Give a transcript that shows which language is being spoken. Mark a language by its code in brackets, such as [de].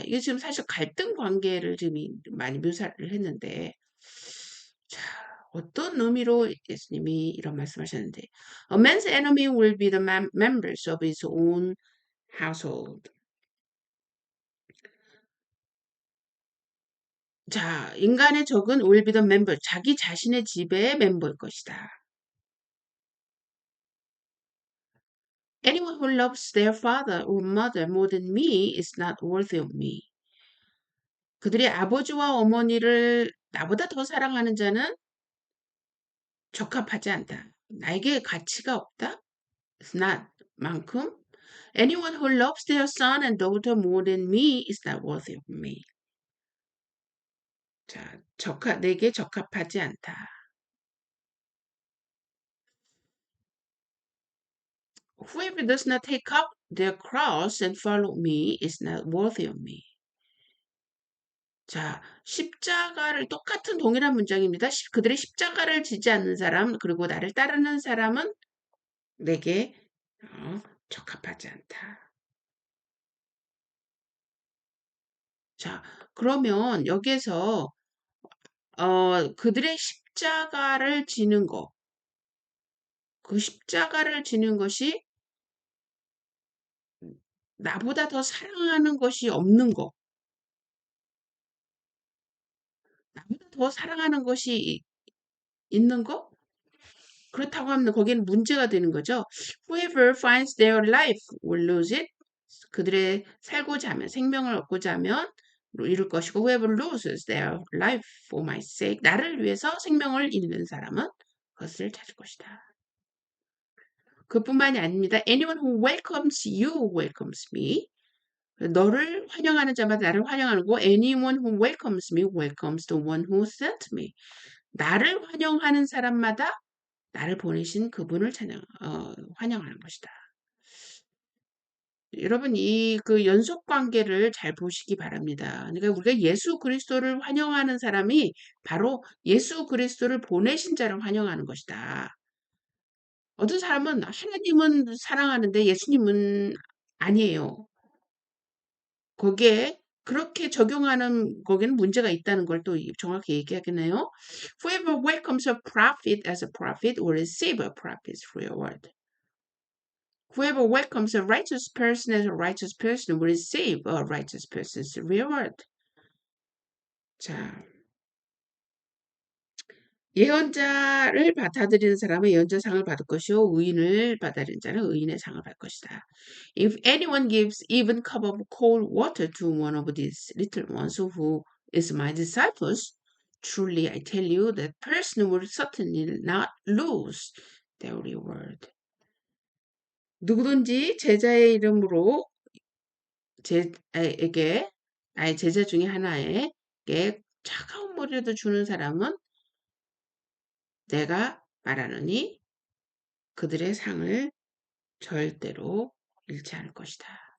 [ko] 이게 지금 사실 갈등 관계를 지금 많이 묘사를 했는데, 자, 어떤 의미로 예수님이 이런 말씀하셨는데, [en] A man's enemy will be the members of his own household. [ko] 자, 인간의 적은 [en] will be the member, [ko] 자기 자신의 집의 멤버일 것이다. [en] Anyone who loves their father or mother more than me is not worthy of me. [ko] 그들의 아버지와 어머니를 나보다 더 사랑하는 자는 적합하지 않다. 나에게 가치가 없다. [en] It's not [ko] 만큼. [en] Anyone who loves their son and daughter more than me is not worthy of me. [ko] 자, 내게 적합하지 않다. [en] Whoever does not take up their cross and follow me is not worthy of me. [ko] 자, 십자가를 똑같은 동일한 문장입니다. 그들의 십자가를 지지 않는 사람 그리고 나를 따르는 사람은 내게 적합하지 않다. 자, 그러면 여기에서 그들의 십자가를 지는 거, 그 십자가를 지는 것이 나보다 더 사랑하는 것이 없는 거, 나보다 더 사랑하는 것이 있는 거? 그렇다고 하면 거기는 문제가 되는 거죠. [en] Whoever finds their life will lose it. [ko] 그들의 살고자 하면 생명을 얻고자 하면 이룰 것이고 [en] whoever loses their life for my sake [ko] 나를 위해서 생명을 잃는 사람은 그것을 찾을 것이다. 그뿐만이 아닙니다. [en] Anyone who welcomes you welcomes me. [ko] 너를 환영하는 자마다 나를 환영하는 거. [en] Anyone who welcomes me welcomes the one who sent me. [ko] 나를 환영하는 사람마다 나를 보내신 그분을 환영하는 것이다. 여러분 그 연속 관계를 잘 보시기 바랍니다. 그러니까 우리가 예수 그리스도를 환영하는 사람이 바로 예수 그리스도를 보내신 자를 환영하는 것이다. 어떤 사람은 하나님은 사랑하는데 예수님은 아니에요. 거기에 그렇게 적용하는 거기는 문제가 있다는 걸 또 정확히 얘기하겠네요. [en] Whoever welcomes a prophet as a prophet will receive a prophet's reward. Whoever welcomes a righteous person as a righteous person will receive a righteous person's reward. 자, [ko] 예언자를 받아들이는 사람은 예언자상을 받을 것이요 의인을 받아들이는 자는 의인의 상을 받을 것이다. [en] If anyone gives even cup of cold water to one of these little ones who is my disciples, truly I tell you that person will certainly not lose their reward. [ko] 누구든지 제자의 이름으로 제에게 나의 제자 중에 하나에게 차가운 물이라도 주는 사람은 내가 말하노니 그들의 상을 절대로 잃지 않을 것이다.